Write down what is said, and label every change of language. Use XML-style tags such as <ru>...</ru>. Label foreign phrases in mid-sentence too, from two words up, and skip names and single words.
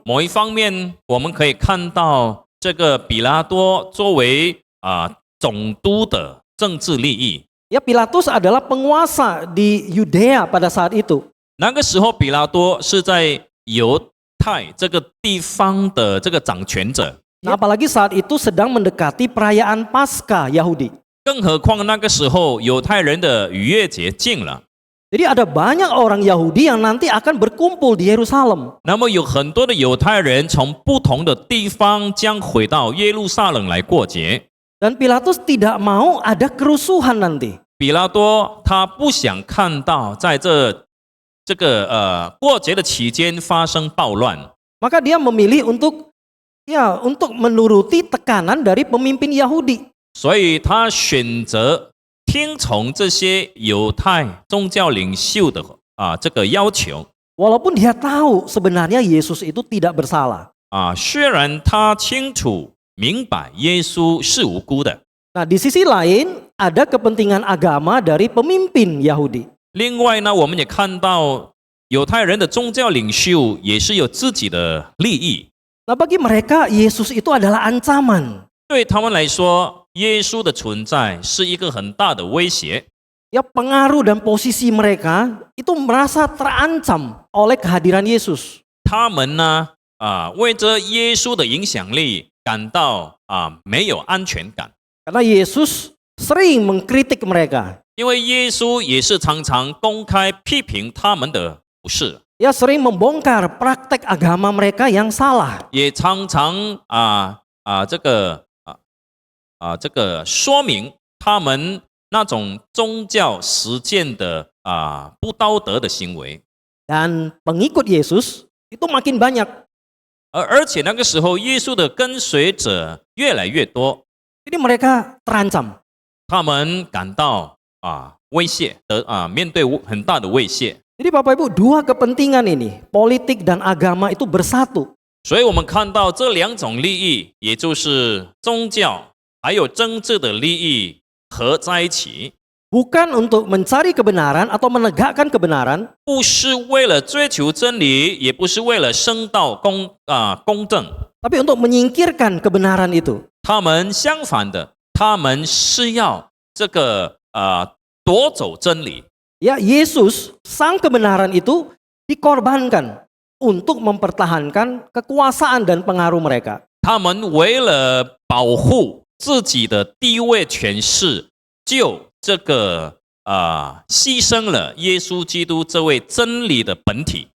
<zh>某一方面，我们可以看到这个比拉多作为总督的政治利益。</zh> <id>Ya, Pilatus adalah penguasa di Yudea pada saat itu.</id> <zh>那个时候，比拉多是在犹太这个地方的这个掌权者。</zh> <id>Nah, apalagi saat itu sedang mendekati perayaan Paskah Yahudi.</id> <zh>更何况那个时候犹太人的逾越节近了，</zh> <id>Jadi ada banyak orang Yahudi yang nanti akan berkumpul di Yerusalem.</id> <zh>那么有很多的犹太人从不同的地方将回到耶路撒冷来过节。</zh> <id>Dan Pilatus tidak mau ada kerusuhan nanti.</id> <zh>比拉多他不想看到在这个过节的期间发生暴乱，</zh> <id>Maka dia memilih untuk menuruti tekanan dari pemimpin Yahudi.</id> <zh>所以他选择听从这些犹太宗教领袖的这个要求。</zh> <id>Walaupun dia tahu sebenarnya Yesus itu tidak bersalah.</id> <zh>虽然他清楚明白耶稣是无辜的，</zh> <id>Nah, di sisi lain ada kepentingan agama dari pemimpin Yahudi.</id> <zh>另外呢，我们也看到犹太人的宗教领袖也是有自己的利益。</zh> <id>Nah, bagi mereka Yesus itu adalah ancaman.</id> <zh>对他们来说，耶稣的存在是一个很大的威胁。</zh> <id>Ya, pengaruh dan posisi mereka itu merasa terancam oleh kehadiran Yesus.</id> <zh>他们呢，为着耶稣的影响力感到没有安全感，</zh> <id>Karena Yesus sering mengkritik mereka.</id> <zh>因为耶稣也是常常公开批评他们的不是，</zh> <id>Ya, sering membongkar praktek agama mereka yang salah.</id> <zh>也常常这个说明他们那种宗教实践的不道德的行为。</zh> <id>Dan pengikut Yesus itu makin banyak.</id> <zh>而且那个时候，耶稣的跟随者越来越多，</zh> <id>Jadi mereka terancam.</id> <zh>他们感到威胁的面对很大的威胁。</zh> <id>Jadi Bapak Ibu, dua kepentingan ini, politik dan agama itu bersatu.</id> <zh>所以我们看到这两种利益，也就是宗教还有政治的利益合在一起，</zh> <id>Bukan untuk mencari kebenaran atau menegakkan kebenaran,</id> <zh>不是为了追求真理，也不是为了升到公正，</zh> <id>tapi untuk menyingkirkan kebenaran itu.</id> <zh>他们相反的，他们是要这个夺走真理。</zh> <id>Ya, Yesus, sang kebenaran itu dikorbankan untuk mempertahankan kekuasaan dan pengaruh mereka.</id> <zh>他们为了保护自己的地位权势，就这个牺牲了耶稣基督这位真理的本体。</zh>